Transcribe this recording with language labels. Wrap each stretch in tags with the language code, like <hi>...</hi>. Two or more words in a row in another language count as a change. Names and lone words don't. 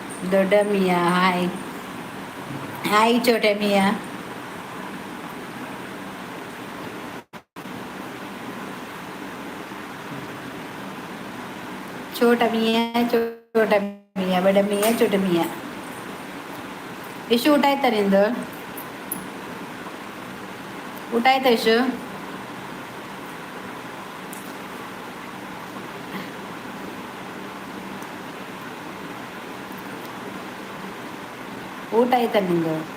<kn>ದೊಡ್ಡ ಮಿಯಾ ಹಾಯ್. ಹಾಯ್ ಚೋಟ ಮಿಯಾ. छोटा मिया छोटा मिया बಡ ಮಿಯಾ ಚೋಟ ಮಿಯಾ. ಯಶು ಊಟ ಆಯ್ತಾ ನಿಂದು? ಊಟ ಆಯ್ತಾ ಯಶು? ಊಟ ಆಯ್ತಾ ನಿಂದು?</kn>